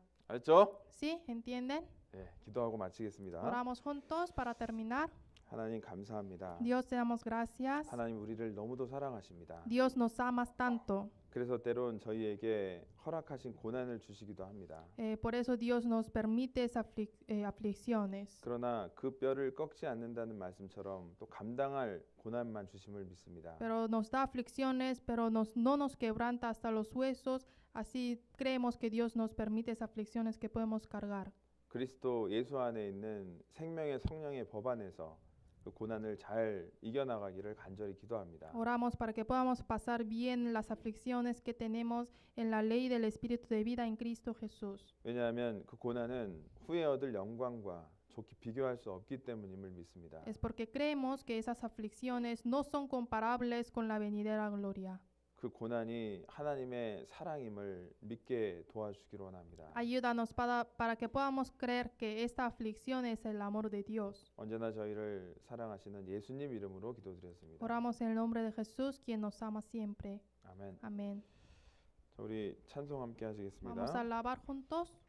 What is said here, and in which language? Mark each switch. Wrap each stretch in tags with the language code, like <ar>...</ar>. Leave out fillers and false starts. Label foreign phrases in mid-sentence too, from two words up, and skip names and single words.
<ko>알았죠?</ko> <es>¿Sí? ¿Entienden?</es> <ko>네, 기도하고 마치겠습니다.</ko> <es>Oramos juntos para terminar.</es> <ko>하나님 감사합니다.</ko> <es>Dios, te damos gracias.</es> <ko>하나님 우리를 너무도 사랑하십니다.</ko> <es>Dios nos amas tanto.</es> <ko>그래서 때론 저희에게 허락하신 고난을 주시기도 합니다.</ko> <es>Por eso Dios nos permite esas aflicciones.</es> <ko>그러나 그 뼈를 꺾지 않는다는 말씀처럼 또 감당할 고난만 주심을 믿습니다.</ko> <es>Pero nos da aflicciones, pero no nos quebranta hasta los huesos. Así creemos que Dios nos permite esas aflicciones que podemos cargar.</es> <ko>그리스도 예수 안에 있는 생명의 성령의 법 안에서 그 고난을 잘 이겨나가기를 간절히 기도합니다.</ko> <es>Oramos para que podamos pasar bien las aflicciones que tenemos en la ley del Espíritu de vida en Cristo Jesús.</es> <ko>왜냐하면 그 고난은 후에 얻을 영광과 좋게 비교할 수 없기 때문임을 믿습니다.</ko> <es>Es porque creemos que esas aflicciones no son comparables con la venidera gloria.</es> <ko>그 고난이 하나님의 사랑임을 믿게 도와주기로 원합니다.</ko> <es>Ayúdanos para que podamos creer que esta aflicción es el amor de Dios.</es> <ko>언제나 저희를 사랑하시는 예수님 이름으로 기도드렸습니다.</ko> <es>Oramos en el nombre de Jesús, quien nos ama siempre.</es> <ko>아멘.</ko> <es>Amén.</es> <ko>자, 우리 찬송 함께 하시겠습니다.</ko> <es>Vamos a alabar juntos.</es>